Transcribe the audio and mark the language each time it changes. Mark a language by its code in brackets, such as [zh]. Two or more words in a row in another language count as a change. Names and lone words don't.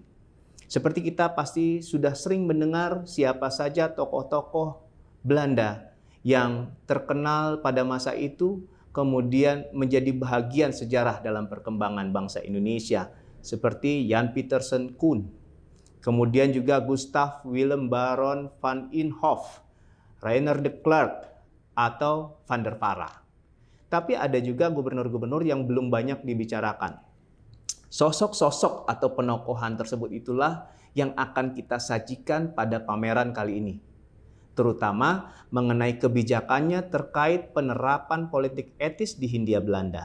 [id] Seperti kita pasti sudah sering mendengar siapa saja tokoh-tokoh Belanda yang terkenal pada masa itu, kemudian menjadi bahagian sejarah dalam perkembangan bangsa Indonesia, seperti Jan Pieterszoon Koen, kemudian juga Gustav Willem Baron van Imhoff, Rainer de Klerk, atau Van der Parra. Tapi ada juga gubernur-gubernur yang belum banyak dibicarakan. Sosok-sosok atau penokohan tersebut itulah yang akan kita sajikan pada pameran kali ini, terutama mengenai kebijakannya terkait penerapan politik etis di Hindia Belanda.